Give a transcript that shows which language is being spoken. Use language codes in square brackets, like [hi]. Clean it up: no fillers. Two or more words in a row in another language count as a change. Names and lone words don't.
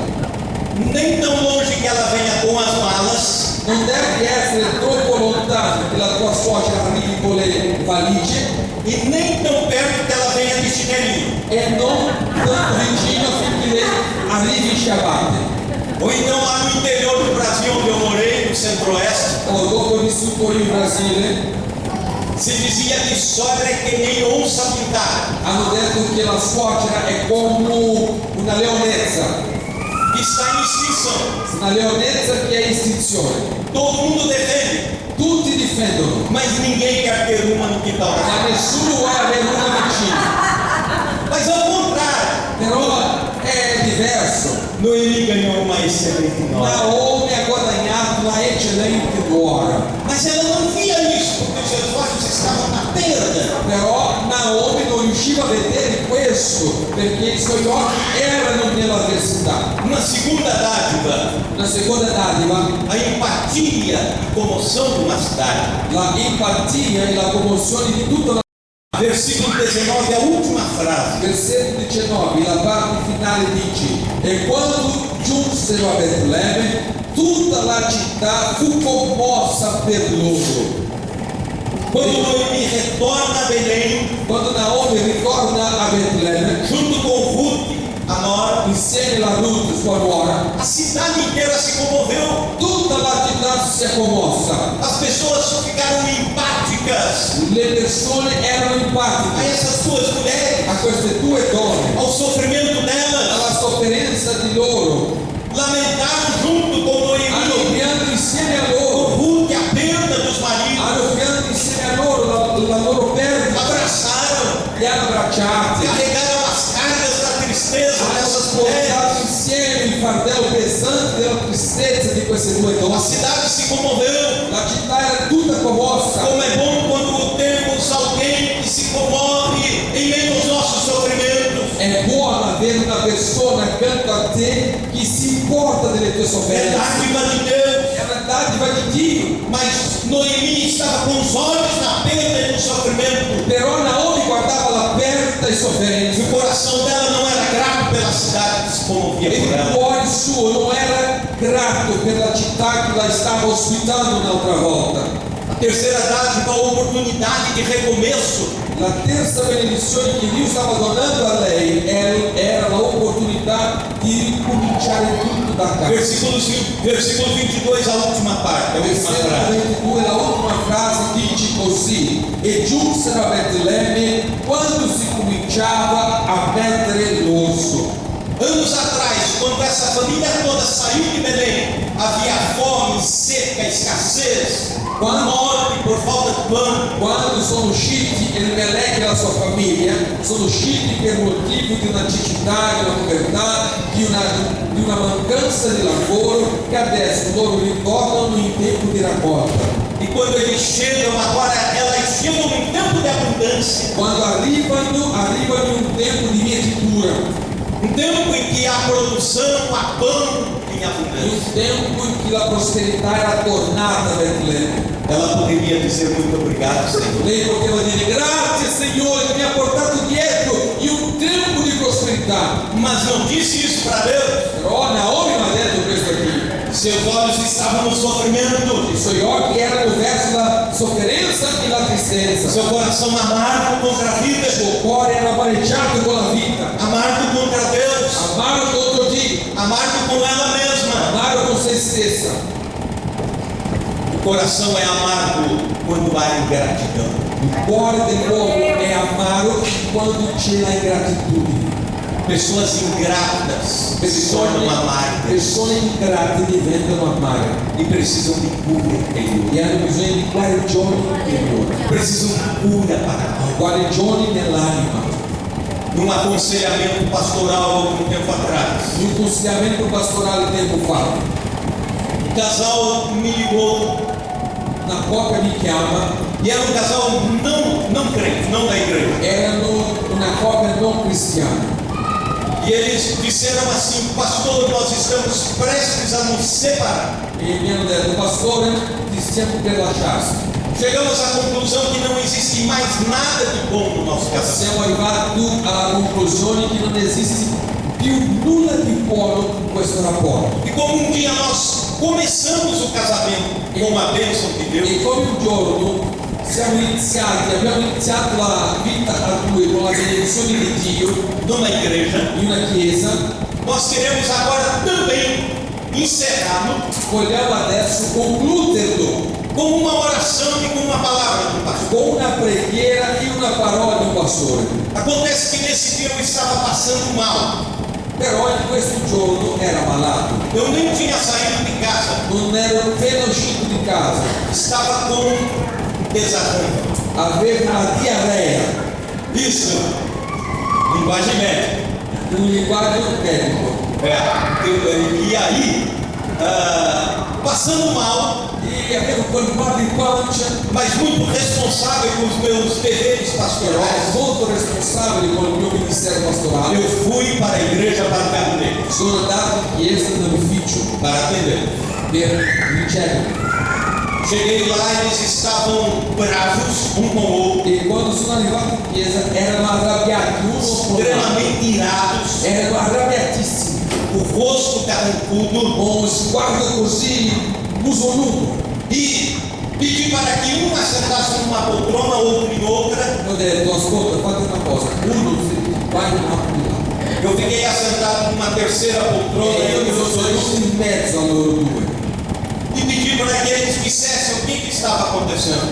[pt] Nem tão longe que ela venha com as malas, [it] Non deve essere troppo lontano che la tua suocera arrivi con le valigie [pt] e nem tão perto que ela venha de chinelinho. [it] e non tanto vicino affinché lei arrivi in ciabatte. [pt] Ou então lá no interior do Brasil, onde eu morei, no centro-oeste, [it] O dopo ho vissuto io in Brasile, [pt] se dizia que sogra é que nem onça pintada, [it] hanno detto che la suocera è come una leonezza, [pt] que está em extinção. [it] una leonezza che è in estinzione. [pt] Todo mundo defende, [it] Tutti difendono, [pt] mas ninguém quer ter uma no quintal. [it] ma nessuno vuole avere una vicina. [pt] Mas ao contrário, [it] Però è diverso. [pt] Noemi ganhou uma excelente nora. [it] Naomi ha guadagnato una eccellente nuora, [pt] Mas ela não via isso, porque os seus olhos estavam na perda. [it] però Naomi non riusciva a vedere questo perché i suoi occhi erano nell'avversità. [pt] Uma segunda dádiva, [it] La seconda dádiva, [pt] a empatia e comoção de uma cidade. [it] la empatia e la commozione di tutta la [pt] Versículo 19, a última frase. [it] Versetto 19, la parte finale dice: e quando giunsero a Betlemme, tutta la città fu commossa per loro. [pt] Quando Noemi retorna a Belém, [it] Quando Naomi ritorna a Betlemme, [pt] junto com Ruth, a nora, [it] insieme a Ruth, sua nuora, [pt] a cidade inteira se comoveu. [it] tutta la città si è commossa. [pt] As pessoas ficaram empáticas [it] Le persone erano [pt] a [it] empatiche [pt] essas duas mulheres, [it] a queste due donne, [pt] ao sofrimento delas. [it] alla sofferenza di loro. [pt] Lamentaram junto com [it] Hanno [pt] Noemi, [it] pianto insieme a [pt] com [it] loro, [pt] Ruth, a perda dos maridos. [it] hanno pianto insieme a loro la loro perdita, [pt] Abraçaram, [it] li hanno abbracciati, [pt] carregaram as cargas da tristeza dessas [it] hanno [pt] mulheres. [it] portato insieme il fardello pesante della tristezza di queste due [pt] A [it] donne. [pt] cidade se comoveu. [it] La città era tutta commossa. [pt] Como é bom quando temos alguém que se comove em meio aos nossos sofrimentos. [it] È buono avere una persona accanto a te che si importa delle tue [pt] É [it] sofferenze. [pt] dádiva de Deus. [it] È una dádiva di Dio. [pt] Mas Noemi estava com os olhos na perda e no sofrimento. [it] Però Naomi guardava la perdita e sofferenza. [pt] O coração dela não era grato pela cidade que se comovia [it] E [pt] por [it] il [pt] ela. [it] cuore suo non era grato per la città che la stava ospitando un'altra volta. [pt] A terceira dádiva, a oportunidade de recomeço. [it] La terza benedizione che Dio stava donando a lei era l'opportunità di ricominciare tutto da capo. [pt] Versículo 22, a última parte, a última [it] Versetto [pt] frase. [it] 22, la ultima frase dice così: e giunsero a Betlemme quando si cominciava a mettere l'orso. [pt] Anos atrás, quando essa família toda saiu de Belém, havia fome, seca, escassez, morte por falta de pão. [it] Quando sono usciti Elimelech e la sua famiglia, sono usciti per motivo di una cecità, di una povertà, di una mancanza di lavoro, che adesso loro ricordano in tempo di raccolta. [pt] E quando eles chegam, agora elas chegam em tempo de abundância. [it] Quando arrivano in un tempo di mietitura, [pt] Um tempo em que há produção, há pão em [it] in [pt] abundância. [it] un tempo in cui la prosperità era tornata a Betlemme. [pt] Ela poderia dizer muito obrigado, Senhor. [it] Lei poteva dire grazie Signore che mi ha portato dietro in un tempo di prosperità. [pt] Mas não disse isso para Deus. [it] Però Naomi non ha detto questo qui. [pt] Seus olhos estavam no sofrimento. [it] I suoi occhi erano verso la sofferenza e la tristezza. [pt] Seu coração amargo contra a vida. [it] Il suo cuore era amareggiato con la vita, [pt] Amargo contra Deus. [it] amaro contro Dio, [pt] Amargo com ela mesma. [it] amaro con se stessa. [pt] O coração é amargo quando há ingratidão. [it] Il cuore dell'uomo è amaro quando c'è la ingratitudine. [pt] Pessoas ingratas se tornam amargas [it] Persone ingrate diventano amare [pt] e precisam de cura interior. [it] e hanno bisogno di guarigioni interiori, [pt] Precisam de cura para a alma. [it] guarigioni nell'anima. [pt] Num aconselhamento pastoral algum tempo atrás, [it] In un consigliamento pastorale tempo fa, [pt] um casal me ligou [it] una coppia mi chiama, [pt] e era um casal não crente, não da igreja. [it] erano una coppia non cristiana. [pt] E eles disseram assim: pastor, nós estamos prestes a nos separar. [it] E mi hanno detto, pastore, ti stiamo per lasciarsi. [pt] Chegamos à conclusão que não existe mais nada de bom no nosso casamento. [it] Siamo arrivati alla conclusione che non esiste più nulla di buono in questo rapporto. [pt] E como um dia nós começamos o casamento com uma bênção de Deus, [it] E come un giorno abbiamo iniziato la vita a due con la benedizione di Dio [pt] numa igreja, [it] in una chiesa, [pt] nós queremos agora também encerrá-lo [it] vogliamo adesso concluderlo [pt] com uma oração e com uma palavra do pastor. [it] con una preghiera e una parola di un pastore. [pt] Acontece que nesse dia eu estava passando mal. [it] Però in questo giorno era malato, [pt] Eu nem tinha saído de casa. [it] non ero appena uscito di casa, [pt] Estava com desarranjo. [it] avevo una diarrea, [pt] Isso, linguagem médica. [it] un linguaggio medico. [pt] E aí, passando mal, [it] E avevo quel mal di pancia, [pt] mas muito responsável com os meus deveres [it] ero [pt] pastorais, [it] molto responsabile con il mio ministero pastorale. [pt] eu fui para a igreja para o gabinete, [it] Sono andato in chiesa nell'ufficio [pt] para atender. [it] per ricevere. [pt] Cheguei lá e eles estavam bravos um com o outro, [it] E quando sono arrivato in chiesa erano arrabbiati uno con l'altro, [pt] extremamente irados, [it] erano arrabbiatissimi, [pt] o rosto carrancudo, [it] con uno sguardo così musoluto. [pt] e pedi para que um assentasse numa poltrona, outro em outra. [it] Ho detto, ascolta, fate una cosa, uno vai in un altro di là. [pt] Eu fiquei assentado numa terceira poltrona E [it] e io mi sono [pt] outros dois. [it] seduto in mezzo a loro due. [pt] E pedi para que eles dissessem o que estava acontecendo.